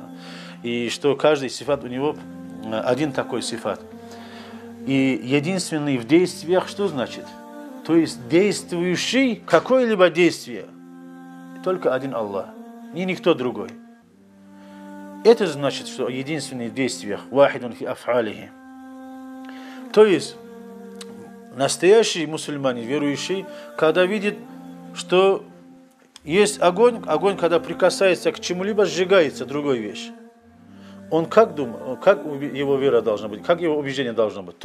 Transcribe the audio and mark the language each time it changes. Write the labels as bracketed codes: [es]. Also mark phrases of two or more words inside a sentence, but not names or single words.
[ru] И что каждый сифат у него один такой сифат. И единственный в действиях, что значит? То есть действующий какое-либо действие, только один Аллах, и никто другой. Это значит, что единственный в действиях, [ar] واحد في أفعاله. [ru] То есть настоящий мусульманин, верующий, когда видит, что есть огонь, когда прикасается к чему-либо, сжигается другой вещь. Он как думает, как его вера должна быть, как его убеждение должно быть.